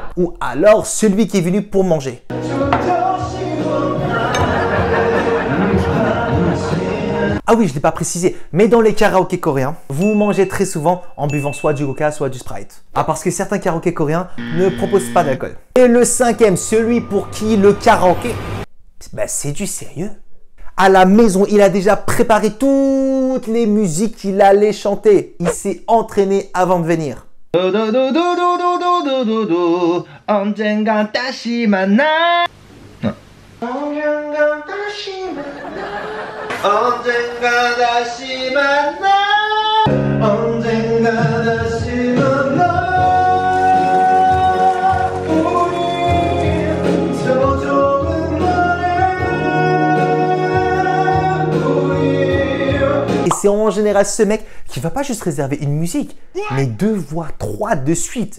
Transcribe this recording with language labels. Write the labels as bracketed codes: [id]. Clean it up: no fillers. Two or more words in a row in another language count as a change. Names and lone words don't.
[fr] Ou alors celui qui est venu pour manger. Ah oui, je ne l'ai pas précisé, mais dans les karaokés coréens, vous mangez très souvent en buvant soit du coca, soit du Sprite. Ah, parce que certains karaokés coréens ne proposent pas d'alcool. Et le cinquième, celui pour qui le karaoké, c'est du sérieux. À la maison, il a déjà préparé toutes les musiques qu'il allait chanter. Il s'est entraîné avant de venir. [ko] 언젠가 다시 만나. 언젠가 다시 만나. 언젠가 다시 만나. [fr] Et c'est en général ce mec qui va pas juste réserver une musique, mais 2 voire 3 de suite.